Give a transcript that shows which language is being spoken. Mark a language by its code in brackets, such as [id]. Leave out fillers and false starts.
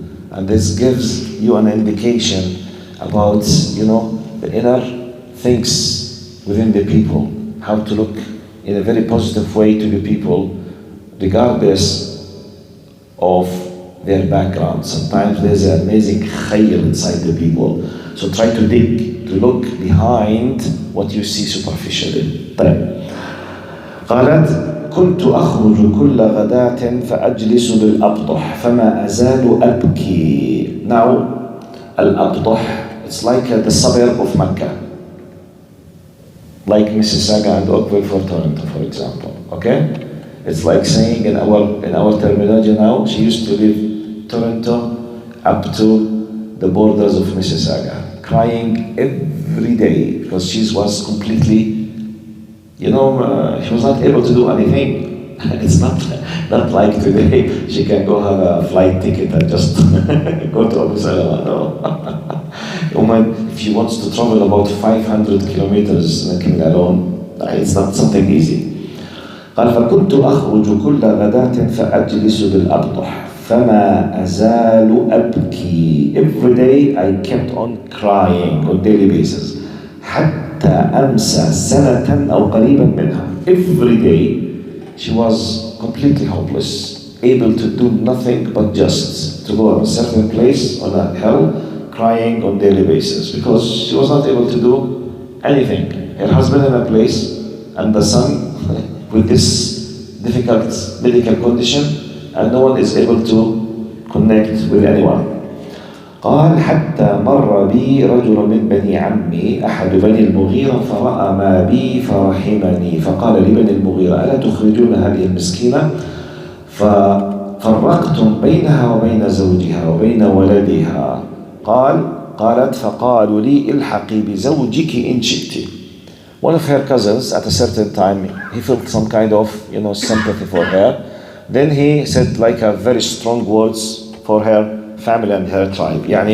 [en] And this gives you an indication about, the inner things within the people, how to look in a very positive way to the people, regardless of their background. Sometimes there's an amazing khayr inside the people. So try to dig, to look behind what you see superficially. [ar] طيب. قالت كنت أخرج كل غداة فأجلس بالأبطح فما أزال أبكي. [en] Now, Al-Abtah, it's like the suburb of Mecca. Like Mississauga and Oakville for Toronto, for example. Okay? It's like saying in our terminology now, she used to live Toronto up to the borders of Mississauga, crying every day because she was completely, she was not able to do anything. It's not like today, she can go have a flight ticket and just go to Abu Salama. No. Woman, if she wants to travel about 500 kilometers alone, it's not something easy. [ar] قال فكنت أخرج كل غداة فأجلس بالأبطح فما أزال أبكي. [en] Every day I kept on crying on daily basis [ar] حتى أمسى سنة أو قريبا منها. [en] Every day she was completely hopeless, able to do nothing but just to go to a certain place on a hill, crying on daily basis because she was not able to do anything. Her husband in a place and the son with this difficult medical condition and no one is able to connect with anyone. [ar] قال حتى مر بي رجل من بني عمي أحد بني المغيرة فرأى ما بي فرحمني فقال لبني المغيرة ألا تخرجون هذه المسكينة ففرقتم بينها وبين زوجها وبين ولدها. قالت فقالوا لي الحقي بزوجك إن شئت. [en] One of her cousins at a certain time, he felt some kind of, sympathy for her. Then he said a very strong words for her family and her tribe.